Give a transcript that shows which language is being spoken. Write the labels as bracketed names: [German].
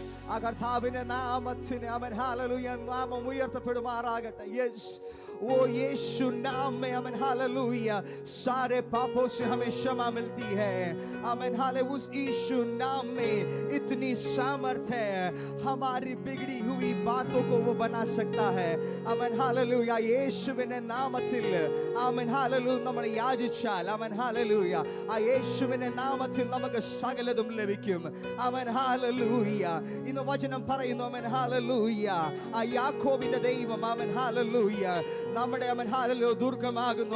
[Malayalam] ആ കർത്താവിന്റെ നാമത്തിന് അവൻ ഹല്ലേലൂയ നാമം ഉയർത്തപ്പെടുമാറാകട്ടെ. [Hindi] യെസ്, वो यीशु नाम में आमेन हालेलुया सारे पापों से हमें क्षमा मिलती है. Amen hallelujah. उस यीशु नाम में इतनी सामर्थ्य है, हमारी बिगड़ी हुई बातों को वो बना सकता है. Amen hallelujah. [Malayalam] യേശുവിന്റെ നാമത്തിൽ ആമേൻ ഹല്ലേലൂയ നമ്മൾ യാചിച്ചാൽ ആമേൻ ഹല്ലേലൂയ ആ യേശുവിന്റെ നാമത്തിൽ നമുക്ക് സകലതും ലഭിക്കും. Amen hallelujah. ഇന്ന് വചനം പറയുന്നു ആമേൻ ഹല്ലേലൂയ ആ യാക്കോബിന്റെ ദൈവം ആമേൻ ഹല്ലേലൂയ നമ്മുടെ ആമേൻ ഹല്ലേലൂയ ദുർഗമാകുന്നു.